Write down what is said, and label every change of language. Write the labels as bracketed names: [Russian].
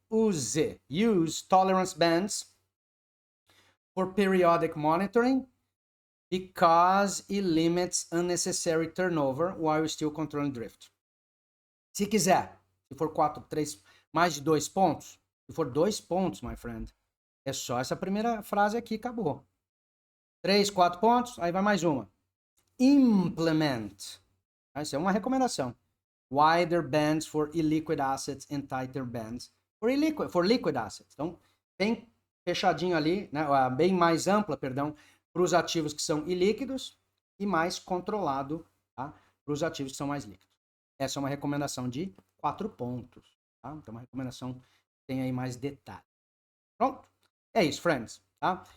[English] Use tolerance bands for periodic monitoring because it limits unnecessary turnover while still controlling drift. [Portuguese] Se quiser, se for 3, mais de 2 pontos, se for 2 pontos, [English] my friend, [Portuguese] é só essa primeira frase aqui, acabou. 3, 4 pontos, aí vai mais uma. Implement. Essa é uma recomendação. [English] Wider bands for illiquid assets and tighter bands for liquid assets. [Portuguese] Então, bem fechadinho ali, né? Bem mais ampla, perdão, para os ativos que são ilíquidos e mais controlado, tá? Para os ativos que são mais líquidos. Essa é uma recomendação de 4 pontos. Tá? Então, uma recomendação que tem aí mais detalhe. Pronto? É isso, friends. Tá?